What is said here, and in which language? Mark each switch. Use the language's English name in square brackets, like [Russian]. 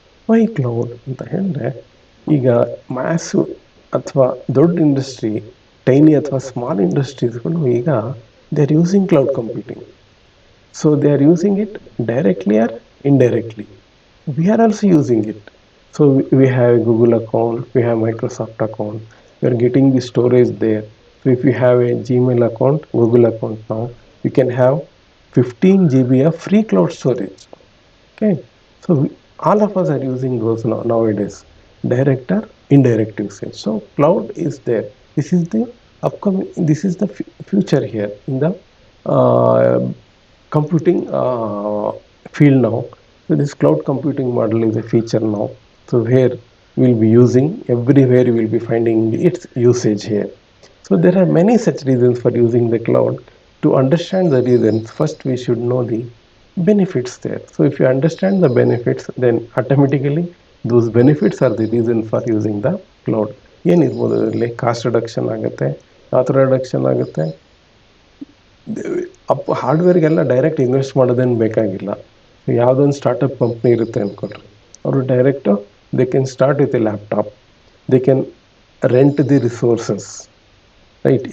[Kannada] Y cloud ಅಂತ ಹೇಳಿದ್ರೆ, ಈಗ ಮ್ಯಾಸು ಅಥವಾ ದೊಡ್ಡ ಇಂಡಸ್ಟ್ರಿ, ಟೈನಿ ಅಥವಾ ಸ್ಮಾಲ್ ಇಂಡಸ್ಟ್ರೀಸ್ಗಳು ಈಗ [English] They are using cloud computing. So they are using it directly or indirectly. We are also using it. So we have a Google account, we have Microsoft account, we are getting the storage there. So if you have a Gmail account, Google account now, you can have 15 GB of free cloud storage. Okay, so all of us are using those nowadays, direct or indirect usage. So cloud is there. This is the upcoming, this is the future here in the uh, computing field now. So this cloud computing model is a feature now. So where we'll be using, everywhere we will be finding its usage here. So there are many such reasons for using the cloud. To understand the reasons, first we should know the benefits there. So if you understand the benefits, then automatically those benefits are the reason for using the cloud. [Kannada] ಏನಿರ್ಬೋದು ಅದರಲ್ಲಿ? Cost reduction ಆಗುತ್ತೆ, ಯಾವ ಥರ reduction ಆಗುತ್ತೆ? ಹಾರ್ಡ್ವೇರ್ಗೆಲ್ಲ direct invest ಮಾಡೋದೇನು ಬೇಕಾಗಿಲ್ಲ. ಯಾವುದೊಂದು startup company ಇರುತ್ತೆ ಅಂದ್ಕೊಳ್ರಿ, ಅವರು direct [English] They can start with a laptop, they can rent the resources, right?